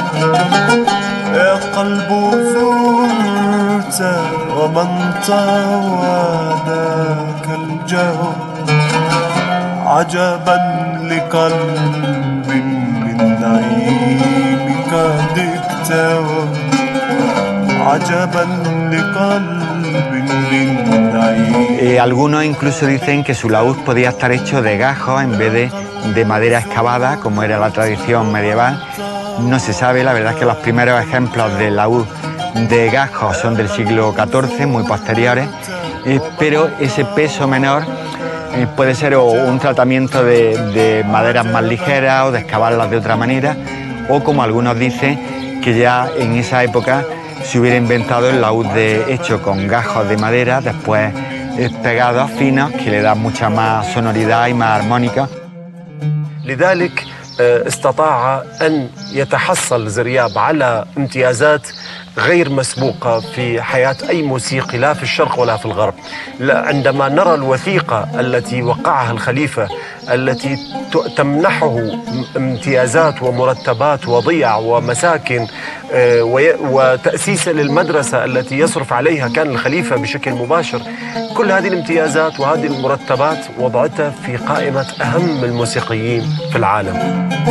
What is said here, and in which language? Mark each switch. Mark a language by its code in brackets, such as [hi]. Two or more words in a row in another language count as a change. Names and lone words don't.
[ar] يا قلب زرت ومن طوى ذاك الجوى، عجبا لقلب من نعيمك قد اكتوى، عجبا لقلب من نعيمك. [es] Algunos incluso dicen que su laúd podía estar hecho de gajos en vez de madera excavada, como era la tradición medieval. No se sabe, la verdad es que los primeros ejemplos de laúd de gajos son del siglo XIV, muy posteriores, pero ese peso menor puede ser o un tratamiento de maderas más ligeras o de excavarlas de otra manera, o como algunos dicen, que ya en esa época se hubiera inventado el laúd hecho con gajos de madera, después pegados finos, que le dan mucha más sonoridad y más armónica. [ar] لذلك استطاع أن يتحصل زرياب على امتيازات غير مسبوقة في حياة أي موسيقي لا في الشرق ولا في الغرب. عندما نرى الوثيقة التي وقعها الخليفة التي تمنحه امتيازات ومرتبات وضيع ومساكن وتأسيس للمدرسة التي يصرف عليها كان الخليفة بشكل مباشر، كل هذه الامتيازات وهذه المرتبات وضعتها في قائمة أهم الموسيقيين في العالم.